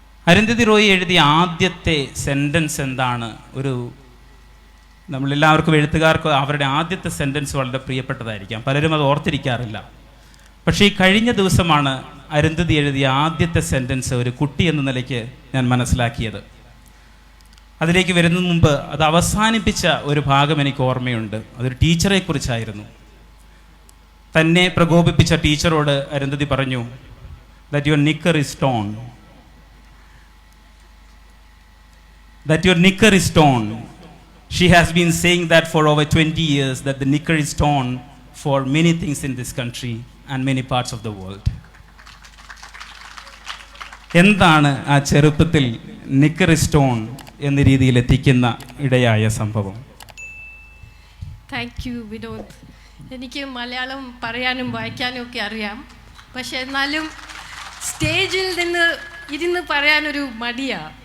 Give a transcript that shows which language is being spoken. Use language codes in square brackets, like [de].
[ml] അരുന്ധതി റോയി എഴുതിയ ആദ്യത്തെ സെൻറ്റൻസ് എന്താണ്? നമ്മളെല്ലാവർക്കും, എഴുത്തുകാർക്ക് അവരുടെ ആദ്യത്തെ സെൻറ്റൻസ് വളരെ പ്രിയപ്പെട്ടതായിരിക്കാം. പലരും അത് ഓർത്തിരിക്കാറില്ല. പക്ഷേ ഈ കഴിഞ്ഞ ദിവസമാണ് അരുന്ധതി എഴുതിയ ആദ്യത്തെ സെൻറ്റൻസ് ഒരു കുട്ടി എന്ന നിലയ്ക്ക് ഞാൻ മനസ്സിലാക്കിയത്. അതിലേക്ക് വരുന്നതിന് മുമ്പ് അത് അവസാനിപ്പിച്ച ഒരു ഭാഗം എനിക്ക് ഓർമ്മയുണ്ട്. അതൊരു ടീച്ചറെ കുറിച്ചായിരുന്നു. തന്നെ പ്രകോപിപ്പിച്ച ടീച്ചറോട് അരുന്ധതി പറഞ്ഞു, [en] that your knicker is torn. That your knicker is torn. She has been saying that for over 20 years, that the knicker is torn for many things in this country and many parts of the world. [ml] എന്താണ് ആ ചെറുപ്പത്തിൽ നിക്കറി stone എന്ന രീതിയിൽ എത്തിക്കുന്ന ഇടയായ സംഭവം? [en] Thank you Vinod. [ml] എനിക്ക് മലയാളം പറയാനും വായിക്കാനും ഒക്കെ അറിയാം. പക്ഷെ എന്നാലും സ്റ്റേജിൽ ഇരുന്ന് പറയാനൊരു മടിയാണ്.